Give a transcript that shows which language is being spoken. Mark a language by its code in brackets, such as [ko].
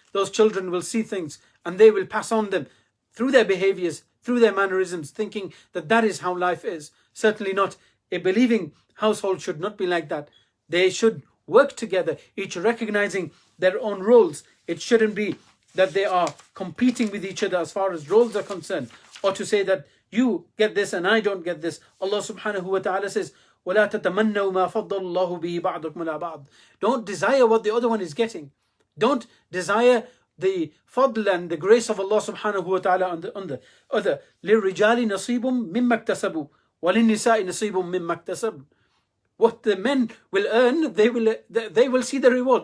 [en] Those children will see things and they will pass on them through their behaviors, through their mannerisms, thinking that that is how life is. Certainly not. A believing household should not be like that. They should work together, each recognizing their own roles. It shouldn't be that they are competing with each other as far as roles are concerned, or to say that you get this and I don't get this. Allah subhanahu wa ta'ala says, [ar] وَلَا تَتَمَنَّوْا مَا فَضَّلَ اللَّهُ بِهِ بَعْضُكُمْ عَلَى بَعْضٍ. [en] Don't desire what the other one is getting. Don't desire the fadl and the grace of Allah subhanahu wa ta'ala on the other. [ar] لِلرِّجَالِ نَصِيبٌ مِمَّا اكْتَسَبُوا وَلِلنِّسَاءِ نَصِيبٌ مِمَّا اكْتَسَبْنَ. [en] What the men will earn, they will see the reward.